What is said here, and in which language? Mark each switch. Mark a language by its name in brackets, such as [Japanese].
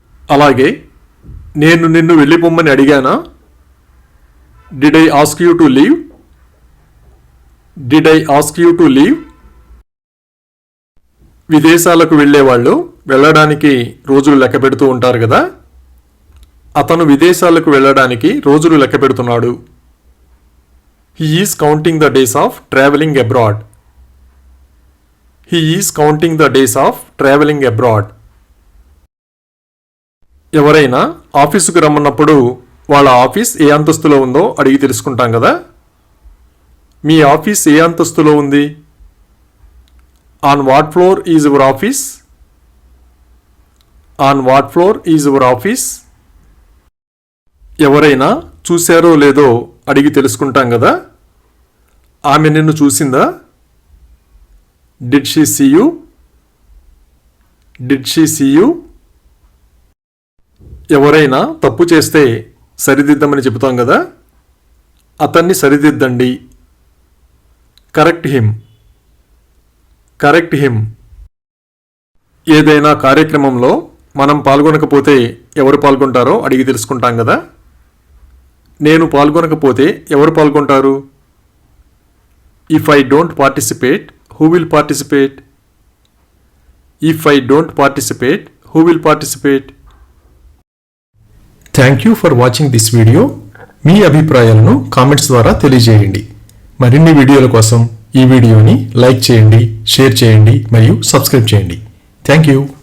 [Telugu] అలాగే నేను నిన్ను వెళ్ళిపోమ్మని అడిగానా? [English] Did I ask you to leave? Did I ask you to leave? [Telugu] విదేశాలకు వెళ్ళేవాళ్ళు వెళ్ళడానికి రోజులు లెక్క పెడుతూ ఉంటారు కదా. అతను విదేశాలకు వెళ్ళడానికి రోజులు లెక్క పెడుతున్నాడు. [English] He is counting the days of traveling abroad. He is counting the days of traveling abroad. [Telugu] ఎవరైనా ఆఫీసుకు రమ్మన్నప్పుడు వాళ్ళ ఆఫీస్ ఏ అంతస్తులో ఉందో అడిగి తెలుసుకుంటాం కదా. మీ ఆఫీస్ ఏ అంతస్తులో ఉంది? [English] On what floor is your office? On what floor is your office? [Telugu] ఎవరైనా చూశారో లేదో అడిగి తెలుసుకుంటాం కదా. ఆమె నిన్ను చూసిందా? [English] Did she see you? Did she see you? [Telugu] ఎవరైనా తప్పు చేస్తే సరిదిద్దమని చెబుతాం కదా. అతన్ని సరిదిద్దండి. [English] Correct him. Correct him. [Telugu] ఏదైనా కార్యక్రమంలో మనం పాల్గొనకపోతే ఎవరు పాల్గొంటారో అడిగి తెలుసుకుంటాం కదా. నేను పాల్గొనకపోతే ఎవరు పాల్గొంటారు? [English] If I don't participate, who will participate? If I don't participate, who will participate? Thank you for watching this video. [Telugu] మీ అభిప్రాయాలను కామెంట్స్ ద్వారా తెలియజేయండి. మరిన్ని వీడియోల కోసం ఈ వీడియోని లైక్ చేయండి, షేర్ చేయండి మరియు సబ్స్క్రైబ్ చేయండి. Thank you.